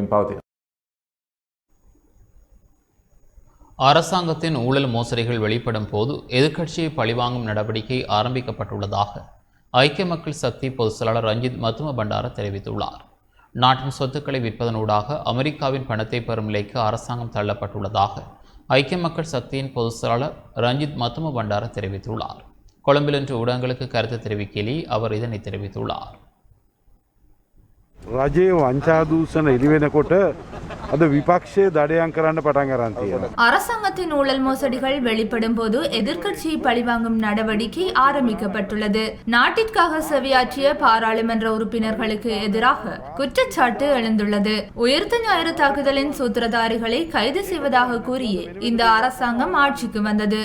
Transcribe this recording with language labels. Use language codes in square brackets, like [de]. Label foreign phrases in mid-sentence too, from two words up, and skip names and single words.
[ta] அரசாங்கத்தின் ஊழல் மோசடிகள் வெளிப்படும் போது எதிர்க்கட்சியை பழிவாங்கும் நடவடிக்கை ஆரம்பிக்கப்பட்டுள்ளதாக ஐக்கிய மக்கள் சக்தி பொதுச் செயலாளர் ரஞ்சித் மத்தும பண்டார தெரிவித்துள்ளார். நாட்டின் சொத்துக்களை விற்பதனூடாக அமெரிக்காவின் பணத்தை பெறும் நிலைக்கு அரசாங்கம் தள்ளப்பட்டுள்ளதாக ஐக்கிய மக்கள் சக்தியின் பொதுச் செயலாளர் ரஞ்சித் மத்தும பண்டார தெரிவித்துள்ளார். கொழும்பில் இன்று ஊடகங்களுக்கு கருத்து தெரிவிக்கையிலே அவர் இதனை தெரிவித்துள்ளார். [si] රජයේ වංචා දූෂණ එළි වෙනකොට අද විපක්ෂයේ දඩයම් කරන්න පටන් ගන්න තියෙනවා. [ta] அரசாங்கத்தின் ஊழல் மோசடிகள் வெளிப்படும் போது எதிர்க்கட்சியை பழிவாங்கும் நடவடிக்கை ஆரம்பிக்கப்பட்டுள்ளது. நாட்டிற்காக சேவையாற்றிய பாராளுமன்ற உறுப்பினர்களுக்கு எதிராக குற்றச்சாட்டு எழுந்துள்ளது. உயிர்த்த ஞாயிறு தாக்குதலின் சூத்திரதாரிகளை கைது செய்வதாக கூறியே இந்த அரசாங்கம் ஆட்சிக்கு வந்தது.